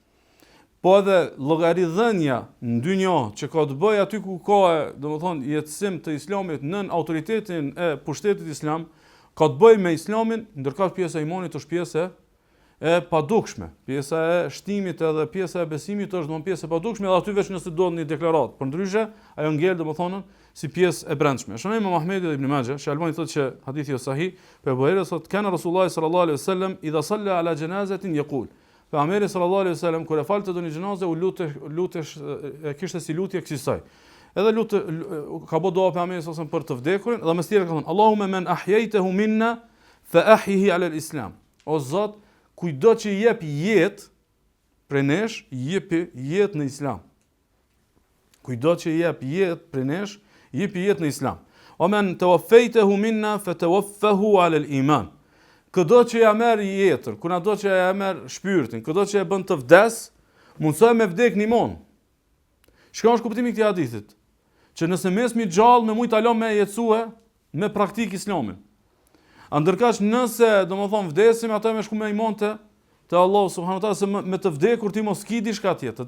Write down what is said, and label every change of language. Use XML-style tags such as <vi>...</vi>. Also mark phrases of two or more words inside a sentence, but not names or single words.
<sq>Po edhe llogaridhënia në dynjë që ka të bëjë aty ku ka, domethënë, jetësim të islamit nën autoritetin e pushtetit islam, ka të bëjë me islamin, ndërkohë pjesa e imanit është pjesë e padukshme. Pjesa e shtimit edhe pjesa e besimit është domosdoshmë pjesë e padukshme, edhe aty veç nëse duhet një deklaratë. Përndryshe, ajo ngel domethënë si pjesë e brendshme. Shënojmë Muhamedi dhe Ibn Majah, që Albani thotë që hadithi është sahih, për Buhari thotë</sq> <ar>كان رسول الله صلى الله عليه وسلم إذا صلى على جنازة يقول.</ar> <sq>Pejgamberi</sq> <ar>صلى الله عليه وسلم</ar> <sq>kur e falte doni xhenazë u lutesh kishte si lutje kësaj. Edhe ka bë dua pejgamberi sallallahu për të vdekurin dhe mes tjerë ka thonë</sq> <ar>اللهم من أحييته منا فأحيه على الإسلام.</ar> <sq>O Zot, kujdo që jep jetë prej nesh, jepi jetë në islam. Kujdo që jep jetë prej nesh, jepi jetë në islam.</sq> <ar>و من توفيته منا فتوفه على الإيمان.</ar> <sq>Këdo që ja merr jetën, kudo që ja merr shpirtin, këdo që e bën të vdes, mundësoj me vdek në iman. Çka është kuptimi i këtij hadithit? Që nëse mesmi gjallë me mujt alon me jetësue me praktik islamin. Ndërkaq nëse domethënë vdesim atë me shku me iman te</sq> <ar>الله سبحانه وتعالى,</ar> <sq>se me të vdekur ti mos ki diçka tjetër.</sq>